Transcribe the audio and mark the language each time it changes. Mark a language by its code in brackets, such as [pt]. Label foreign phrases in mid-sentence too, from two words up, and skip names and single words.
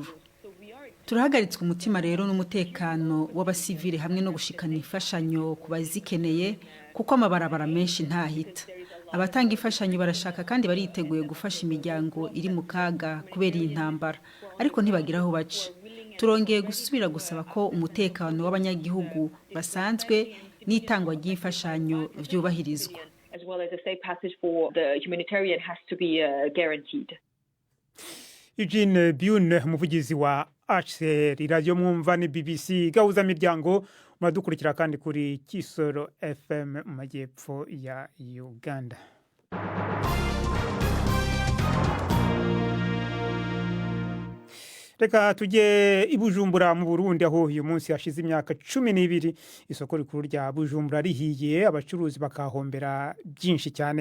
[rn] Turahagaritswe umutima rero n'umutekano w'abasivile hamwe no gushikana imfashanyo ku bazikeneye, kuko amabarabara menshi ntahita. Abatanga imfashanyo barashaka kandi bariteguye gufasha imiryango iri mu kaga kubera iyi ntambara, ariko ntibagira aho baca. Turongeye gusubira gusaba ko umutekano w'abanyagihugu basanzwe n'itangwa ry'imfashanyo vyubahirizwa. [en] As well as a safe passage for the humanitarian has to be guaranteed. [rw] Eugene Bune, umuvugizi wa HCR, radio mwumva ni BBC Gahuza Miryango, muradukurikira kandi kuri Kisoro FM mu majyepfo ya Uganda. Reka tujye i Bujumbura mu Burundi, aho uyu munsi hashize imyaka 12 isoko rikuru rya Bujumbura rihiye, abacuruzi bakahombera byinshi cyane.